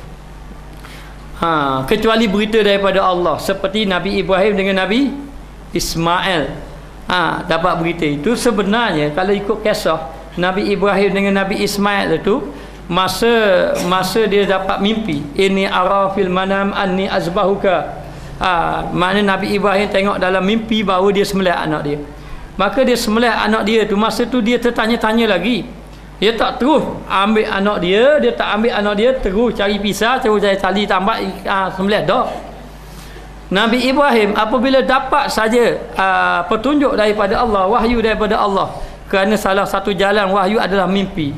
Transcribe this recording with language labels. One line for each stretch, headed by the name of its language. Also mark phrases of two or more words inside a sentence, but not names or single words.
Malay: Kecuali berita daripada Allah, seperti Nabi Ibrahim dengan Nabi Ismail. Dapat berita itu. Sebenarnya kalau ikut kisah Nabi Ibrahim dengan Nabi Ismail itu, masa dia dapat mimpi, ini
Arabic: أرى في المنام أني أذبحك,
Malay: makna Nabi Ibrahim tengok dalam mimpi bahawa dia sembelih anak dia. Maka dia sembelih anak dia tu, masa tu dia tertanya-tanya lagi. Dia tak terus ambil anak dia, tak ambil anak dia terus cari pisah, terus cari tali tambak, sembelih dah. Nabi Ibrahim apabila dapat saja petunjuk daripada Allah, wahyu daripada Allah, kerana salah satu jalan wahyu adalah mimpi.